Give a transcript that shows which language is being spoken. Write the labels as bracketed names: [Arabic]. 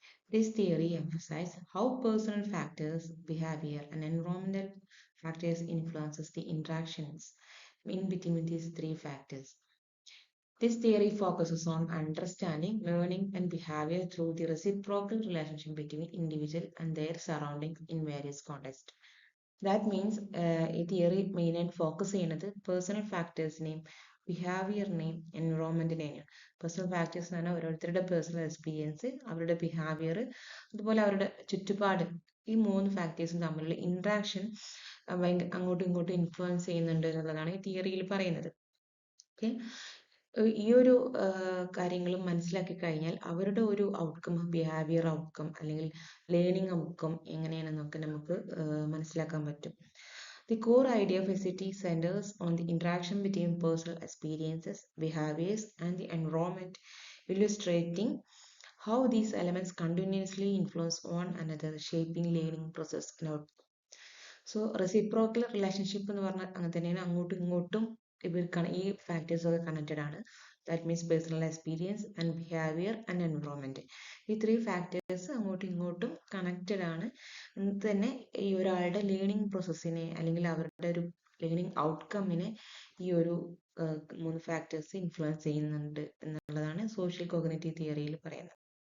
[English] This theory emphasizes how personal factors, behavior, and environmental factors influences the interactions in between these three factors. This theory focuses on understanding, learning, and behavior through the reciprocal relationship between individual and their surroundings in various contexts. That means [Malayalam] ഈ theory മെയിനായിട്ട് focus ചെയ്യുന്നത് personal ഫാക്ടേഴ്സിനെയും ബിഹേവിയറിനെയും എൻവറോൺമെന്റിനെയും personal factors എന്ന് പറഞ്ഞാൽ ഓരോരുത്തരുടെ personal experience അവരുടെ behaviour അതുപോലെ അവരുടെ ചുറ്റുപാട് ഈ മൂന്ന് ഫാക്ടേഴ്സും തമ്മിലുള്ള ഇൻട്രാക്ഷൻ അങ്ങോട്ടും ഇങ്ങോട്ടും ഇൻഫ്ലുവൻസ് ചെയ്യുന്നുണ്ട് എന്നുള്ളതാണ് ഈ തിയറിയിൽ പറയുന്നത്. ഓക്കെ, ഈ ഒരു കാര്യങ്ങളും മനസ്സിലാക്കി കഴിഞ്ഞാൽ അവരുടെ ഒരു ഔട്ട്കം, ബിഹേവിയർ ഔട്ട്കം അല്ലെങ്കിൽ ലേണിംഗ് ഔട്ട്കം എങ്ങനെയാണെന്നൊക്കെ നമുക്ക് മനസ്സിലാക്കാൻ പറ്റും. [English] The core idea of SCT centers on the interaction between personal experiences, behaviors, and the environment, illustrating how these elements continuously influence one another, shaping learning process and outcome. [Malayalam] So reciprocal relationship എന്ന് പറഞ്ഞാൽ അങ്ങനെ തന്നെയാണ്, അങ്ങോട്ടും ഇങ്ങോട്ടും ഇവർക്കാണ് ഈ factors ഒക്കെ connected ആണ്. [English] that means [Malayalam] personal experience and behaviour and environment, ഈ ത്രീ ഫാക്ടേഴ്സ് അങ്ങോട്ടും ഇങ്ങോട്ടും കണക്റ്റഡ് ആണ്. എന്നിട്ട് തന്നെ ഈ ഒരാളുടെ ലേണിംഗ് പ്രോസസ്സിനെ അല്ലെങ്കിൽ അവരുടെ ഒരു ലേണിംഗ് ഔട്ട്കമ്മിനെ ഈ ഒരു മൂന്ന് ഫാക്ടേഴ്സ് ഇൻഫ്ലുവൻസ് ചെയ്യുന്നുണ്ട് എന്നുള്ളതാണ് സോഷ്യൽ കോഗ്നിറ്റീവ് തിയറിയിൽ പറയുന്നത്.